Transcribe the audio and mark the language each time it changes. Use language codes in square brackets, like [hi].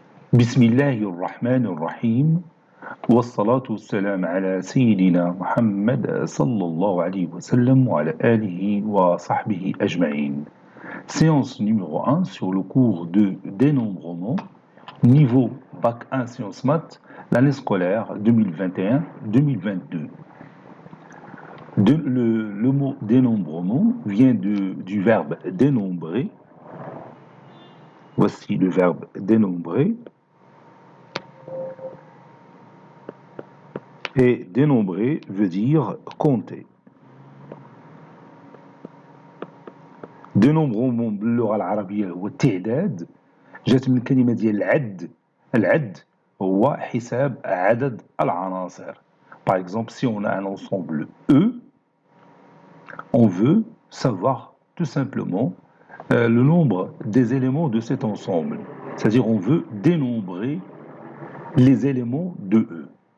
[ar] بسم الله الرحمن الرحيم والصلاة والسلام على سيدنا محمد صلى الله عليه وسلم وعلى آله وصحبه أجمعين. [fr] Séance numéro 1 sur le cours de dénombrement, niveau Bac 1 Sciences Maths, l'année scolaire 2021-2022. Le mot dénombrement vient du verbe dénombrer. Voici le verbe dénombrer. Et dénombrer veut dire compter. [ar] dénombrement باللغة العربية هو التعداد، جات من كلمة ديال العد. العد هو حساب عدد العناصر. [fr] Par exemple, si on a un ensemble E, on veut savoir tout simplement le nombre des éléments de cet ensemble. C'est-à-dire on veut dénombrer les éléments de E.